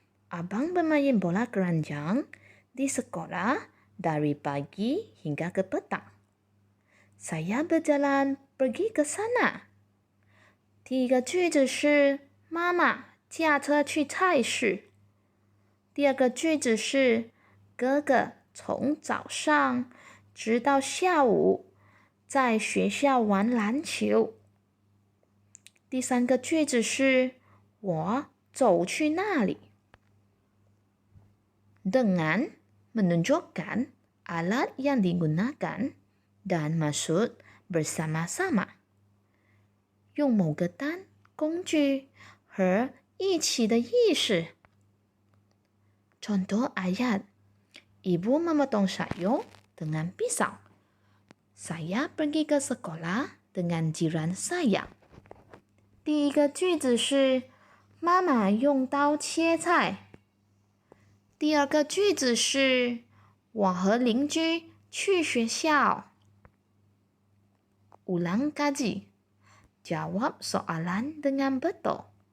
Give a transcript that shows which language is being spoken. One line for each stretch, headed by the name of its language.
Malay: Abang bermain bola keranjang di sekolah dari pagi hingga ke petang. Saya berjalan pergi ke sana.
Chinese: 第一个句子是妈妈驾车去菜市。第二个句子是哥哥从早上直到下午在学校玩篮球。第三个句子是我走去那里。
Malay: Dengan menunjukkan alat yang digunakan dan maksud bersama-sama.
Chinese: 用某个单、工具和一起的意思。
Malay: Contoh ayat. Ibu memotong sayur dengan pisau. Saya pergi ke sekolah dengan jiran saya.
Chinese: 第一个句子是妈妈用刀切菜。第二个句子是我和邻居去学校。
Malay: Ulang kaji. Jawab soalan dengan betul.